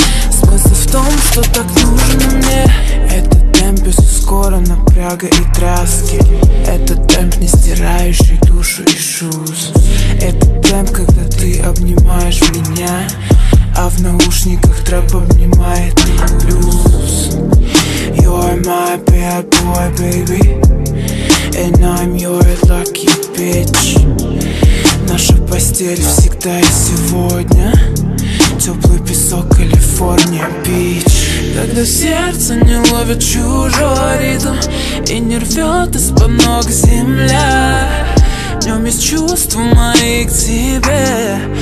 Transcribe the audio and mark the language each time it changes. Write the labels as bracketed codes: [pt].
[ru] Смысл в том, что так нужно мне. Это темп без ускора, напряга и тряски. Это темп, не стирающий душу и шуз. Это темп, когда ты обнимаешь меня, а в наушниках трэп обнимает блюз. [en] You're my bad boy, baby, and I'm your lucky bitch. [ru] Наша постель всегда и сегодня, теплый песок, Калифорния, бич. Когда сердце не ловит чужой ритм и не рвет из-под ног земля, в нем есть чувства мои к тебе.